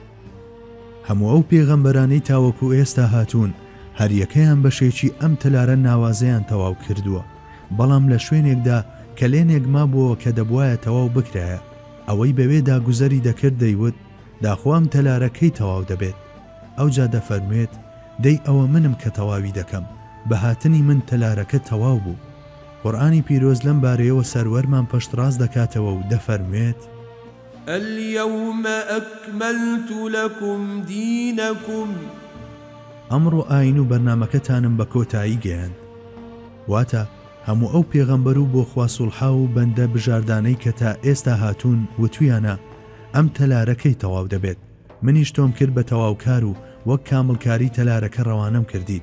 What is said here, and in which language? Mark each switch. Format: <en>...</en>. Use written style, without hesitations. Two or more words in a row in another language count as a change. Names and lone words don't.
<ckb>هەموو ئەو پێغەمبەرانەی تاوەکو ئێستا هاتوون هەریەکەیان بەشێکی ئەم تەلارە ناوازەیان تەواو کردووە، بەڵام لە شوێنێکدا کە لێنێک مابووە کە دەبوایە تەواو بکرایە، ئەوەی بەوێدا گوزەری دەکرد دەیوت داخوام تەلارەکەی تەواو دەبێت. ئەوجا دەفەرموێت دەی ئەوە منم کە تەواوی دەکەم، بەهاتنی من تەلارەکە تەواو بوو. قورئانی پیرۆز لەم بارەیەوە سەروەرمان پشتڕاست دەکاتەوە و دەفەرموێت</ckb> <ar>اليوم أكملت لكم دينكم</ar> <ckb>ئەمڕۆ ئاین و بەرنامەکەتانم بە کۆتایی گەیاند. واتە هەموو ئەو پێغەمبەر و بۆ خوا سوڵحا و بەندە بژاردانەی کە تا ئێستا هاتوون وتویانە ئەم تەلارەکەی تەواو دەبێت. منیش تۆم کرد بە تەواوکار و وەک کامڵکاری تەلارەکە ڕەوانەم کردیت.</ckb>